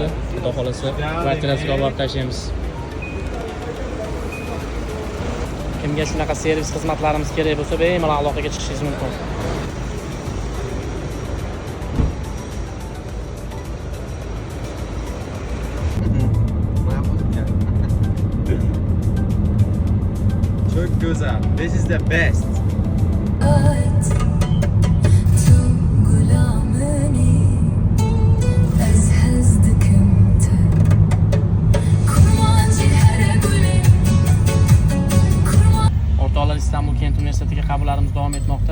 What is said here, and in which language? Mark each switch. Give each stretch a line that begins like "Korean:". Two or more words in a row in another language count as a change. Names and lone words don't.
Uzbek: Xudo xolasa kvartirasiga olib borib tashlaymiz. Kimga shunaqa servis xizmatlarimiz kerak bo'lsa, bemalol aloqaga chiqishingiz mumkin.
Turkish: Çok güzel.
English: This is the best.
Uzbek: O'rtoqlar, Istanbul Kent universitetiga qabullarimiz davom etmoqda.